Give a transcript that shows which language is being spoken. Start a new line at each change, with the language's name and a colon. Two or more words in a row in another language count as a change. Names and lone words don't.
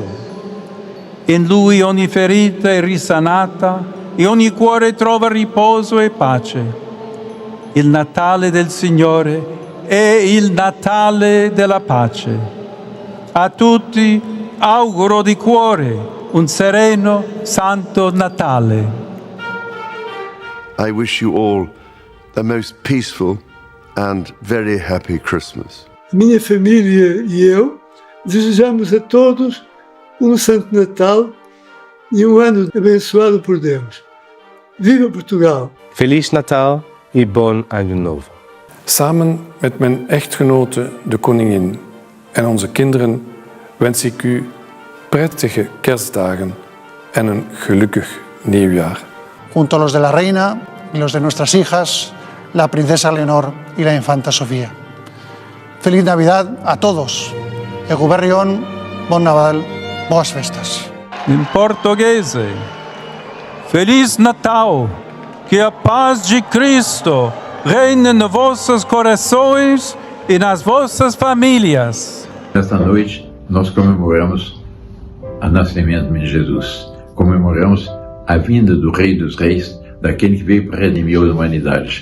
Italian: In Lui ogni ferita è risanata e ogni cuore trova riposo e pace. Il Natale del Signore è il Natale della pace. A tutti auguro di cuore un sereno, santo Natale.
English: I wish you all a most peaceful and very happy Christmas.
Portuguese: A minha família e eu desejamos a todos Santo Natal e ano abençoado por Deus. Viva Portugal! Feliz Natal e Bon Ano Novo.
Dutch: Samen met mijn echtgenote, de koningin, en onze kinderen wens ik u prettige kerstdagen en een gelukkig nieuwjaar.
Spanish: Junto a los de la reina y los de nuestras hijas, la princesa Leonor y la infanta Sofía. Feliz Navidad a todos. Eguberrion,
Catalan: Bon Nadal,
Galician: boas festas.
Italian: In portoghese,
Portuguese: Feliz Natal, que a paz de Cristo reine nos vossos corações e nas vossas famílias. Nesta noite, nós comemoramos o nascimento de Jesus. Comemoramos a vinda do Rei dos Reis, daquele que veio para redimir a humanidade.